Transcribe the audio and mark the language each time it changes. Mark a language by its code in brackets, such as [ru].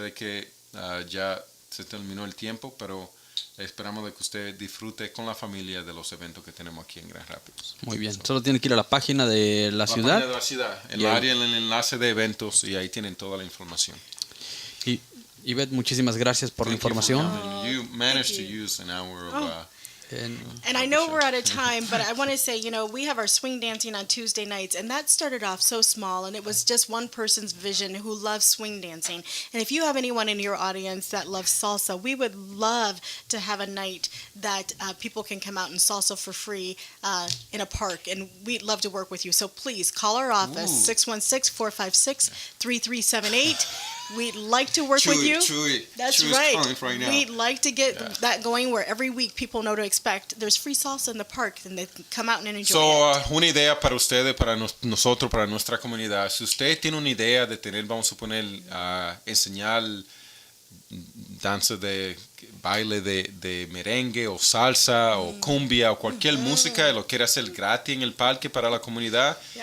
[es] Sé que ya se terminó el tiempo, pero esperamos de que usted disfrute con la familia de los eventos que tenemos aquí en Grand Rapids. Muy bien. Solo tienen que ir a la página de la ciudad. Página de la ciudad, el área, el enlace de eventos, y ahí tienen toda la información. Y Evette, muchísimas gracias por la información. [en] You managed to use an hour of And I know we're out of time, but I want to say, we have our swing dancing on Tuesday nights, and that started off so small, and it was just one person's vision who loves swing dancing. And if you have anyone in your audience that loves salsa, we would love to have a night that people can come out and salsa for free in a park, and we'd love to work with you. So please call our office, 616-456-3378. We'd like to work with you. That's Chuy's right. calling now. We'd like to get that going, where every week people know to expect there's free salsa in the park, and they can come out and enjoy it. [es] Una idea para ustedes, para nosotros, para nuestra comunidad. Si usted tiene una idea de tener, vamos a suponer, enseñar danza de baile de merengue o salsa o cumbia o cualquier música, y lo quiere hacer gratis en el parque para la comunidad,